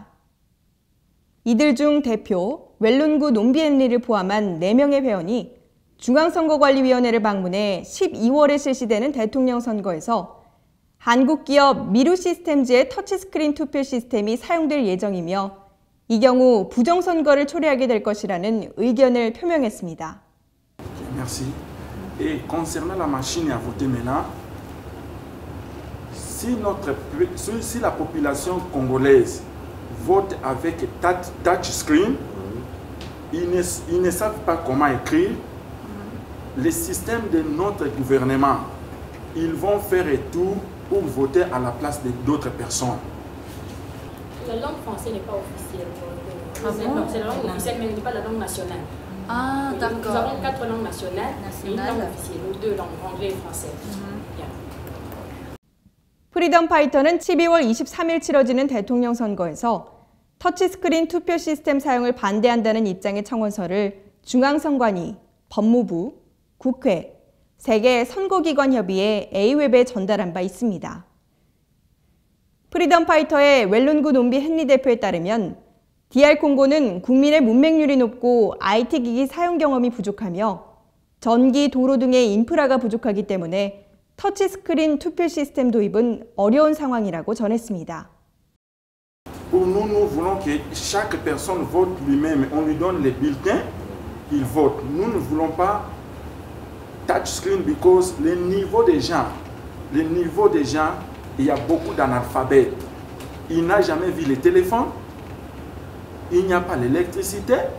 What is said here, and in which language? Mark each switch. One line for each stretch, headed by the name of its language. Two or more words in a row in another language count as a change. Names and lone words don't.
Korean: 이들 중 대표 웰룬구 논비엔리를 포함한 4명의 회원이 중앙선거관리위원회를 방문해 12월에 실시되는 대통령 선거에서 한국 기업 미루 시스템즈의 터치스크린 투표 시스템이 사용될 예정이며 이 경우 부정선거를 초래하게 될 것이라는 의견을 표명했습니다.
French: Merci. Et concernant la machine à voter maintenant, si la population congolaise vote avec touchscreen, ils ne savent pas comment écrire. Le système de notre gouvernement, ils vont faire tout pour voter à la place d'autres personnes. La langue française n'est pas officielle. C'est la langue officielle, mais n'est pas la langue nationale. Ah, oui, d'accord. Nous avons 4 langues nationales et une langue officielle, ou 2 langues, anglais et français.
Korean: 프리덤 파이터는 12월 23일 치러지는 대통령 선거에서 터치스크린 투표 시스템 사용을 반대한다는 입장의 청원서를 중앙선관위, 법무부, 국회, 세계 선거기관 협의회 A웹에 전달한 바 있습니다. 프리덤 파이터의 웰룬구 논비 헨리 대표에 따르면 DR 콩고는 국민의 문맹률이 높고 IT 기기 사용 경험이 부족하며 전기, 도로 등의 인프라가 부족하기 때문에 터치스크린 투표 시스템 도입은 어려운 상황이라고 전했습니다.
French: Pour nous, nous voulons que chaque personne vote lui-même. On lui donne les bulletins ils votent. Nous ne voulons pas
English: touchscreen because
French: le niveau des gens, il y a beaucoup d'analphabètes. Il n'a jamais vu le téléphone, il n'y a pas l'électricité.